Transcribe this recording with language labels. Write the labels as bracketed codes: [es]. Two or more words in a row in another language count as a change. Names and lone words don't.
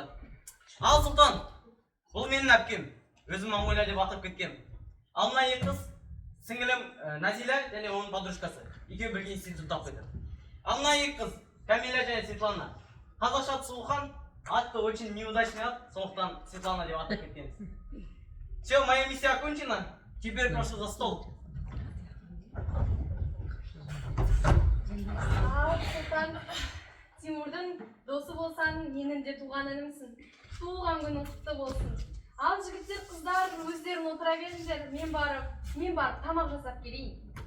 [kk] Ал Сұлтан, бұл менің әпкем, өзім мамуля деп атап кеткем. Ал мына 2 қыз, сіңілім Назила және оның подружкасы. Екеуі бірге институтта оқиды. Ал мына 2 қыз, Камиля және Светлана. Қазақша аты Сұлухан, атты [ru] очень неудачный [kk] ат, сондықтан Светлана деп атап кеткенбіз. [ru] Все, моя миссия окончена. Теперь прошу за стол. [kk] Ал, Сұлтан, Тимурдың досы болсаң, менің де туған інімсің. Туған күнің құтты болсын. Ал жігіттер, қыздар өздерің отыра беріңдер. Мен барып тамақ жасап келейін.